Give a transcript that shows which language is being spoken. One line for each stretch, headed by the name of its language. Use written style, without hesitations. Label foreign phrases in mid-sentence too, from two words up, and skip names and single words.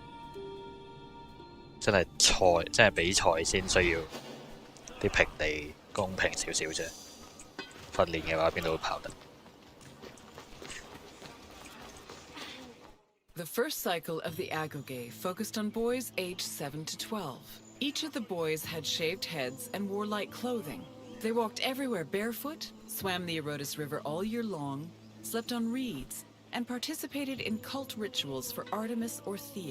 Cantonese: 真係比賽先需要啲平地公平少少啫。訓練嘅話，邊度都跑得。
English: The first cycle of the agoge focused on boys aged 7 to 12. Each of the boys had shaved heads and wore light clothing. They walked everywhere barefoot, swam the Odyssey River all year long, slept on reeds, and participated in cult rituals for Artemis or Thea.